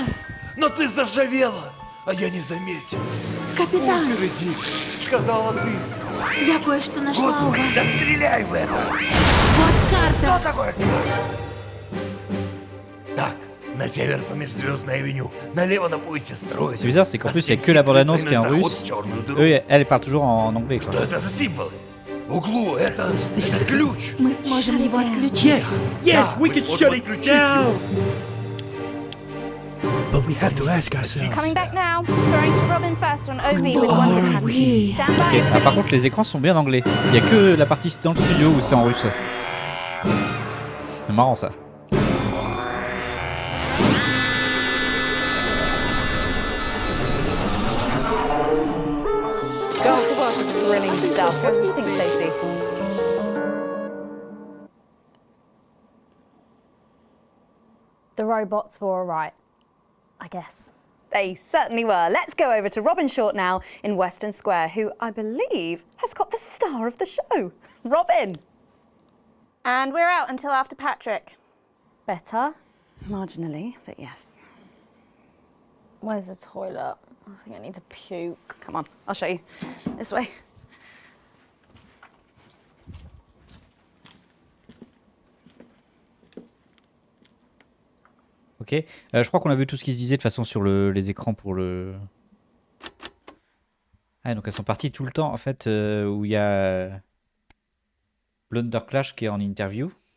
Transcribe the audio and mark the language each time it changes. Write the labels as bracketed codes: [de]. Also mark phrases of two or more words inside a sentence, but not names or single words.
[ru] Но ты заржавела, а я не заметил. Капитан. Упереди, сказала ты. Я кое-что нашла у Господи, вас. да стреляй в это! Вот карта. Что такое карта? Так, на север по Межзвездной авеню, налево на поясе строя. [fr] C'est bizarre, c'est qu'en plus il n'y a que la bande-annonce qui est en russe. Eux, elle part toujours en anglais. Quoi. [ru] Что это за символы? В углу это ключ. Мы сможем его отключить. [en] Yes, we can shut it down. But we have to ask ourselves. Coming back now. Throwing to Robin first on OV with one hand. Stand by. Okay. [fr] Ah, par contre, les écrans sont bien en anglais. Il n'y a que la partie dans le studio où c'est en russe. C'est marrant ça. [en] God, what thrilling stuff. What do you think, Stacey? The robots were alright, I guess. They certainly were. Let's go over to Robin Short now in Western Square, who I believe has got the star of the show. Robin. And we're out until after Patrick. Better? Marginally, but yes. Where's the toilet? I think I need to puke. Come on, I'll show you. This way. Ok, Ok. [fr] Je crois qu'on a vu tout ce qui se disait de toute façon sur les écrans pour le... Ah, donc elles sont parties tout le temps, en fait, où il y a Blunderclash qui est en interview.